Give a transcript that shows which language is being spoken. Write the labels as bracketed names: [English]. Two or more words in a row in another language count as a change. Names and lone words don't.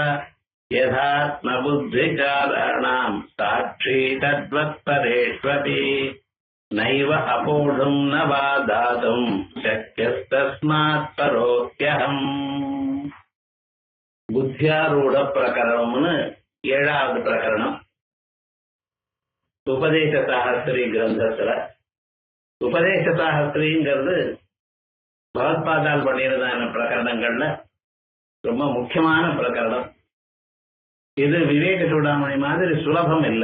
[Sanskrit] यथात्मबुद्धिचाराणां साक्षी तद्वत्परेष्वपि नैव अपोढुं न वा दातुं शक्यस्तस्मात् परोऽप्यहम् बुद्ध्यारूढ प्रकरणம்னு [Tamil] ஏழாவது பிரகரணம். உபதேச சாஸ்திரி கிரந்தத்துல உபதேச சாஸ்திரிங்கிறது பகவத்பாதால் பண்ணியிருந்தான பிரகரணங்கள்ல ரொம்ப முக்கியமான பிரகரணம். இது விவேக சூடாமணி மாதிரி சுலபம் இல்லை.